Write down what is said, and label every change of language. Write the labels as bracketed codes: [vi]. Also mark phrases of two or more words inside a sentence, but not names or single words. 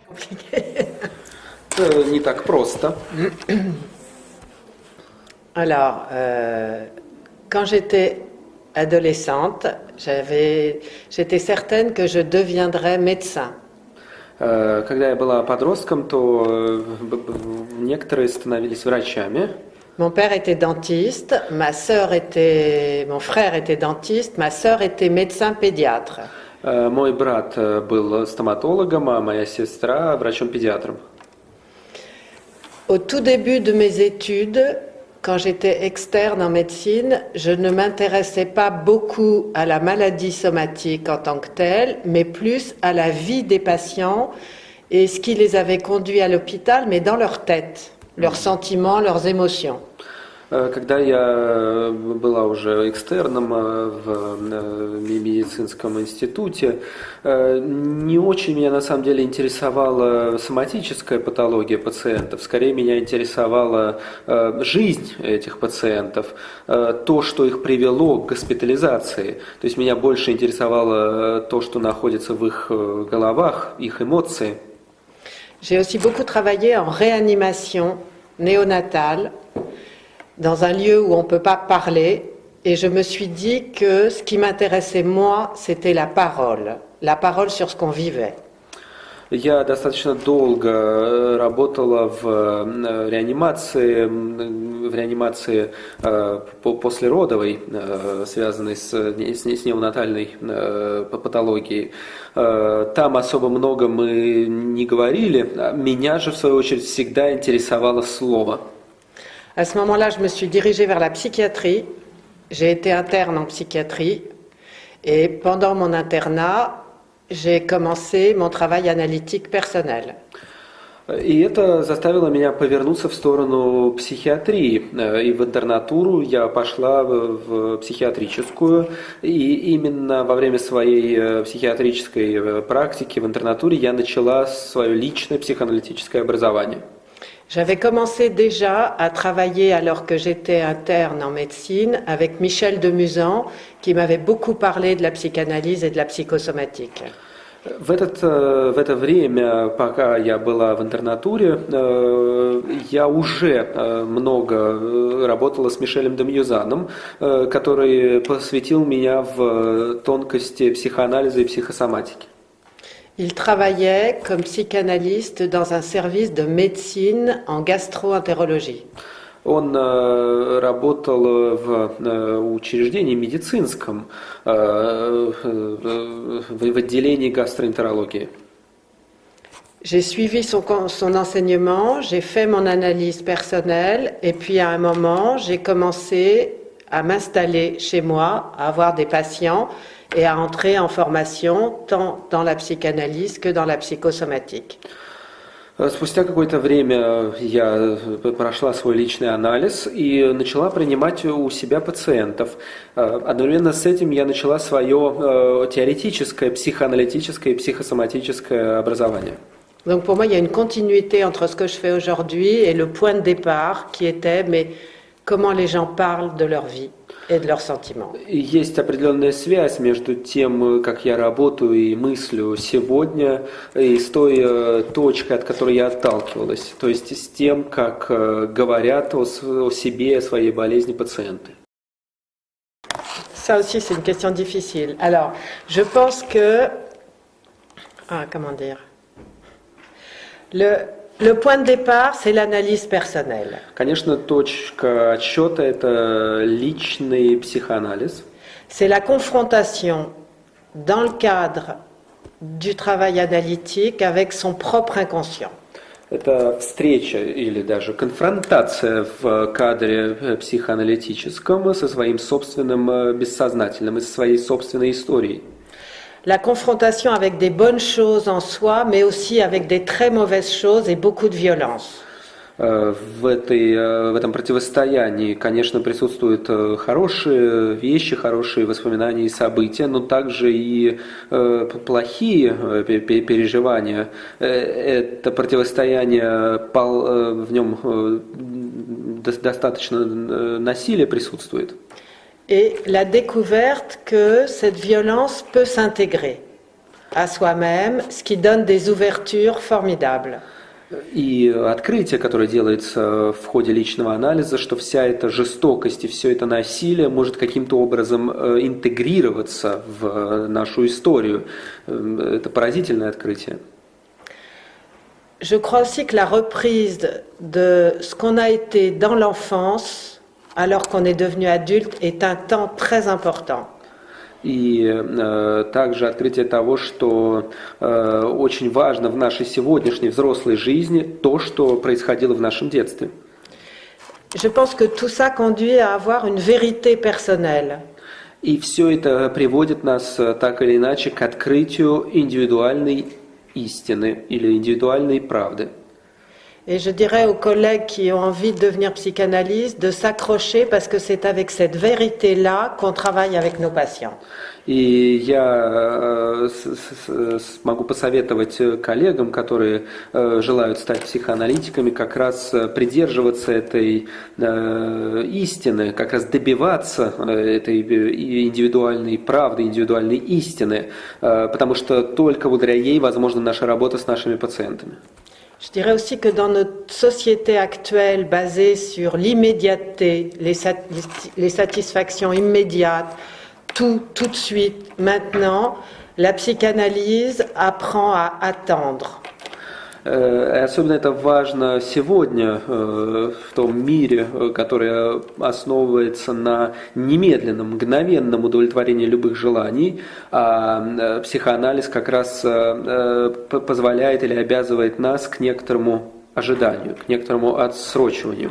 [fr] compliqué. [ru] Не так просто. [fr] Alors, quand j'étais adolescente, j'étais certaine que je deviendrais médecin. [ru] Когда я была подростком, то некоторые становились врачами. [fr] Mon père était dentiste, mon frère était dentiste, ma sœur était médecin pédiatre. [ru] Мой брат был стоматологом, а моя сестра врачом-педиатром. [fr] Au tout début de mes études, quand j'étais externe en médecine, je ne m'intéressais pas beaucoup à la maladie somatique en tant que telle, mais plus à la vie des patients et ce qui les avait conduits à l'hôpital, mais dans leur tête, leurs sentiments, leurs émotions. [ru] Когда я была уже экстерном в медицинском институте, не очень меня на самом деле интересовала соматическая патология пациентов, скорее меня интересовала жизнь этих пациентов, то, что их привело к госпитализации. То есть меня больше интересовало то, что находится в их головах, их эмоции. [fr] J'ai aussi beaucoup travaillé en réanimation néonatale, dans un lieu où on ne peut pas parler, et je me suis dit que ce qui m'intéressait moi, c'était la parole sur ce qu'on vivait. [ru] Я достаточно долго работала в реанимации послеродовой, связанной с неонатальной патологией. Там особо много мы не говорили, меня же в свою очередь всегда интересовало слово. [fr] À ce moment-là, je me suis dirigée vers la psychiatrie. J'ai été interne en psychiatrie. Et pendant mon internat, j'ai commencé mon travail analytique personnel. [ru] И это заставило меня повернуться в сторону психиатрии. И в интернатуру я пошла в психиатрическую. И именно во время своей психиатрической практики в интернатуре я начала свое личное психоаналитическое образование. [fr] J'avais commencé déjà à travailler alors que j'étais interne en médecine avec Michel Demuzan, qui m'avait beaucoup parlé de la psychanalyse et de la psychosomatique. [ru] В это время, пока я была в интернатуре, я уже много работала с Мишелем Демьюзаном, который посвятил меня в тонкости психоанализа и психосоматики. [fr] Il travaillait comme psychanalyste dans un service de médecine en gastro-entérologie. [ru] Он работал в учреждении медицинском, в отделении гастроэнтерологии. [fr] J'ai suivi son enseignement, j'ai fait mon analyse personnelle et puis à un moment, j'ai commencé à m'installer chez moi, à avoir des patients et à entrer en formation tant dans la psychanalyse que dans la psychosomatique. [ru] Спустя какое-то время я прошла свой личный анализ и начала принимать у себя пациентов. Одновременно с этим я начала свое теоретическое, психоаналитическое и психосоматическое образование. [fr] Donc pour moi, il y a une continuité entre ce que je fais aujourd'hui et le point de départ qui était mais comment les gens parlent de leur vie et de leurs sentiments. [ru] Есть определенная связь между тем, как я работаю и мыслю сегодня, и с той точкой, от которой я отталкивалась, то есть с тем, как говорят о себе, о своей болезни пациенты. [fr] Ça aussi, c'est une question difficile. Alors, je pense que... comment dire Le point de départ, c'est l'analyse personnelle. [ru] Конечно, точка отсчета – это личный психоанализ. [fr] C'est la confrontation dans le cadre du travail analytique avec son propre inconscient. [ru] Это встреча или даже конфронтация в кадре психоаналитическом со своим собственным бессознательным и со своей собственной историей. [fr] La confrontation avec des bonnes choses en soi, mais aussi avec des très mauvaises choses et beaucoup de violence. [ru] В этом противостоянии, конечно, присутствуют хорошие вещи, хорошие воспоминания и события, но также и плохие переживания. Это противостояние, в нем достаточно насилия присутствует. [fr] Et la découverte que cette violence peut s'intégrer. à soi-même, ce qui donne des ouvertures formidables. [ru] И открытие, которое делается в ходе личного анализа, что вся эта жестокость и все это насилие может каким-то образом интегрироваться в нашу историю. Это поразительное открытие. [fr] Je crois aussi que la reprise de ce qu'on a été dans l'enfance, alors qu'on est devenu adulte, est un temps très important. [ru] И также открытие того, что очень важно в нашей сегодняшней взрослой жизни то, что происходило в нашем детстве. [fr] Je pense que tout ça conduit à avoir une vérité personnelle. [ru] И все это приводит нас так или иначе к открытию индивидуальной истины или индивидуальной правды. [fr] Et je dirais aux collègues qui ont envie de devenir psychanalystes de s'accrocher parce que c'est avec cette vérité-là qu'on travaille avec nos patients. [ru] И я могу посоветовать коллегам, которые желают стать психоаналитиками, как раз придерживаться этой истины, как раз добиваться этой индивидуальной правды, индивидуальной истины, потому что только благодаря ей возможна наша работа с нашими пациентами. [fr] Je dirais aussi que dans notre société actuelle basée sur l'immédiateté, les satisfactions immédiates, tout de suite, maintenant, la psychanalyse apprend à attendre. [ru] Особенно это важно сегодня, в том мире, который основывается на немедленном, мгновенном удовлетворении любых желаний, а психоанализ как раз позволяет или обязывает нас к некоторому ожиданию, к некоторому отсрочиванию.